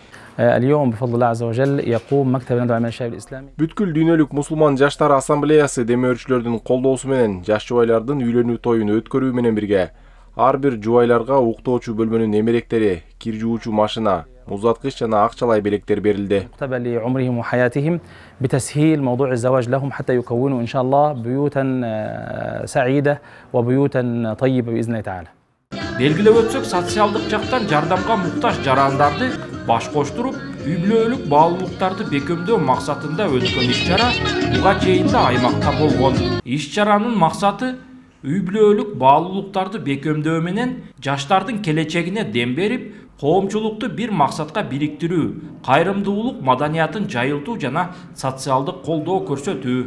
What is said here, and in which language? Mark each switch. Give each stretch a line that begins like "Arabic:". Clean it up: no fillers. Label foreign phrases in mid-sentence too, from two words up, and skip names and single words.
Kyrgyz: Бүткүл дүйнөлүк мусулман жаштар ассамблеясы демөөрчүлөрдүн колдоосу менен жаш жубайлардын үйлөнүү тоюн өткөрүү менен бирге ар бир жубайларга уктоочу бөлмөнүн эмеректери, кир жуучу машина, музаткыч жана акчалай белектер берилди.
Arabic: بتسهيل موضوع الزواج لهم حتى يكونوا إن شاء الله بيوتا سعيدة وبيوتا طيبة بإذن الله تعالى.
Kyrgyz: Белгилеп өтсөк, социалдык жактан жардамга муктаж жарандарды баш коштуруп, үй бүлөлүк баалуулуктарды бекемдөө максатында өткөн иш-чара буга чейин да аймакта болгон. Иш-чаранын максаты үй бүлөлүк баалуулуктарды бекемдөө менен жаштардын келечегине дем берип, коомчулукту бир максатка бириктирүү, кайрымдуулук маданиятын жайылтуу жана социалдык колдоо көрсөтүү.